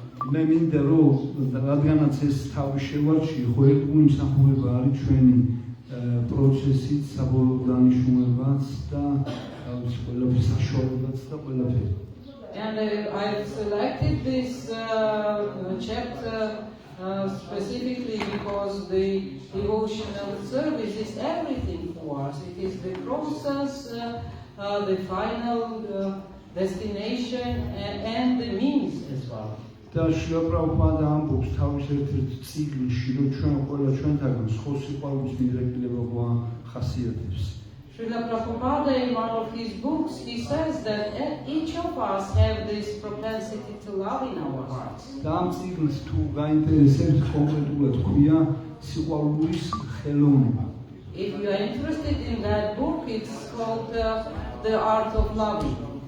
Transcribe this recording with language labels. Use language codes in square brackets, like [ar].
[ka] მე მინდა რომ რადგანაც ეს თავი შევარჩიე, ხო ერთგული მსახურება არის ჩვენი პროცესით, საბოლოო დანიშნულებაც და ყველაფრის საშუალებაც და ყველაფერი. [en] And I've selected this chapter specifically because the devotional service is everything for us. It is the process, the final destination, and the means as well. [ka] და შილა პრაბჰუპადა ამბობს თავის ერთ-ერთ წიგნში, რომ ჩვენ ყველა ჩვენთაგან სხვა სიყვარულის მიდრეკილება გვახასიათებს. [en] Srila Prabhupada, in one of his books, he says that each of us have this propensity to love in our hearts. [ka] და ამ წიგნს თუ გაინტერესებთ კონკრეტულად ქვია სიყვარულის ხელოვნება. [en] If you are interested in that book, it's called The Art of Loving.